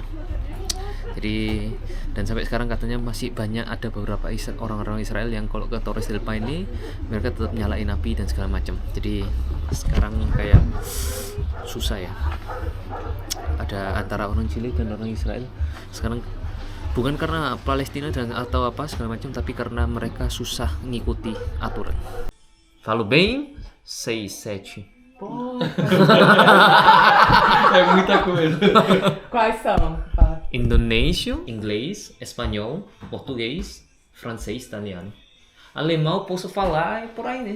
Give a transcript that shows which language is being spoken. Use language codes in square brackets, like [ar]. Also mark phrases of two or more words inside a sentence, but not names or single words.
[id] Jadi, dan sampai sekarang katanya masih banyak ada beberapa orang-orang Israel yang kalau ke Torres del Paine mereka tetap nyalain api dan segala macam. Jadi sekarang kayak susah ya, ada antara orang Chile dan orang Israel sekarang, bukan karena Palestina dan atau apa segala macam, tapi karena mereka susah ngikuti aturan. [pt] Falo bem 6-7. É muita coisa. Quais são? Fala. Indonésio, inglês, espanhol, português, francês, italiano. Alemão posso falar e por aí, né?